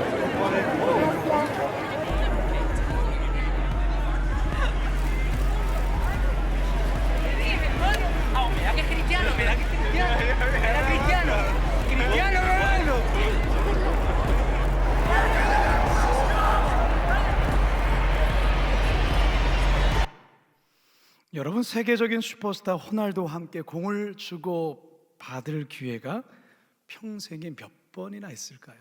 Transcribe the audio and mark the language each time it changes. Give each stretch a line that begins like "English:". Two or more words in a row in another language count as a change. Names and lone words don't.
Spanish: Gracias. Mira que es Cristiano, mira Cristiano Ronaldo.
Korean: 여러분, 세계적인 슈퍼스타 호날두와 함께 공을 주고 받을 기회가 평생에 몇 번이나 있을까요?